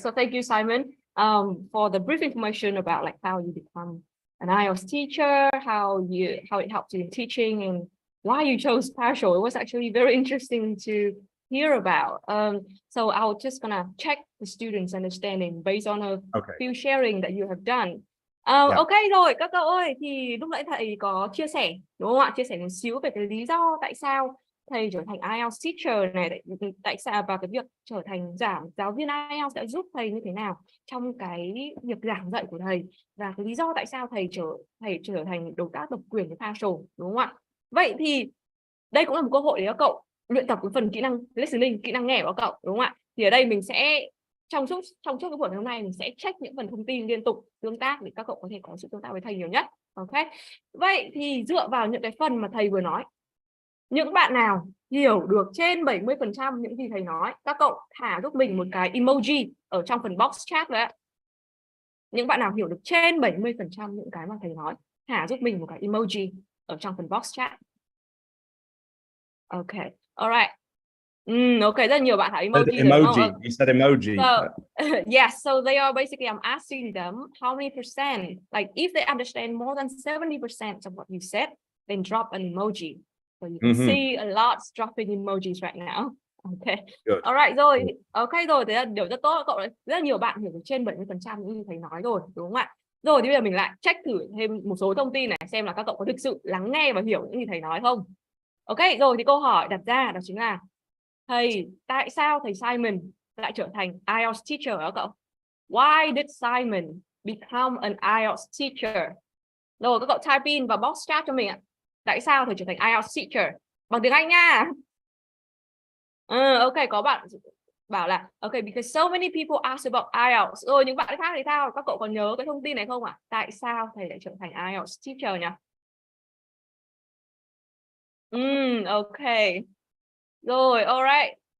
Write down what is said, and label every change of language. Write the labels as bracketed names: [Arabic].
[English] So thank you, Simon, for the brief information about like how you become an IELTS teacher, how it helped you in teaching, and why you chose Partial. It was actually very interesting to hear about. So I was just gonna check the students' understanding based on a few sharing that you have done. [Vietnamese] Ok rồi các cậu ơi, thì lúc nãy thầy có chia sẻ, đúng không ạ? Chia sẻ một xíu về cái lý do tại sao thầy trở thành IELTS teacher này, tại sao và cái việc trở thành giáo viên IELTS sẽ giúp thầy như thế nào trong cái việc giảng dạy của thầy, và cái lý do tại sao thầy trở thành đối tác độc quyền với Partial, đúng không ạ? Vậy thì đây cũng là một cơ hội để các cậu luyện tập cái phần kỹ năng listening, kỹ năng nghe của các cậu, đúng không ạ? Thì ở đây mình sẽ trong suốt cái buổi hôm nay mình sẽ check những phần thông tin liên tục tương tác để các cậu có thể có sự tương tác với thầy nhiều nhất. Ok. Vậy thì dựa vào những cái phần mà thầy vừa nói, những bạn nào hiểu được trên 70% những gì thầy nói, các cậu thả giúp mình một cái emoji ở trong phần box chat đấy. Những bạn nào hiểu được trên 70% những cái mà thầy nói, thả giúp mình một cái emoji ở trong phần box chat. Ok. Alright. Ok, rất là nhiều bạn thả emoji. [English] Emoji. You said emoji. So, yes, so they are basically, I'm asking them how many percent, like if they understand more than 70% of what you said, then drop an emoji. So you can see a lot dropping emojis right now. Okay. Good. [Vietnamese] Alright, rồi. Ok rồi, thế là điều rất tốt. Cậu rất là nhiều bạn hiểu được trên 70% như thầy nói rồi, đúng không ạ? Rồi thì bây giờ mình lại check thử thêm một số thông tin này, xem là các cậu có thực sự lắng nghe và hiểu những gì thầy nói không. Ok, rồi thì câu hỏi đặt ra đó chính là tại sao thầy Simon lại trở thành IELTS teacher hả cậu? [English] Why did Simon become an IELTS teacher? [Vietnamese] Rồi các cậu type in vào box chat cho mình ạ. Tại sao thầy trở thành IELTS teacher? Bằng tiếng Anh nha. [English] Ok, [Vietnamese] có bạn bảo là [English] ok, because so many people ask about IELTS. [Vietnamese] Rồi những bạn khác thì sao? Các cậu còn nhớ cái thông tin này không ạ? Tại sao thầy lại trở thành IELTS teacher nhỉ? Ok. Rồi, alright.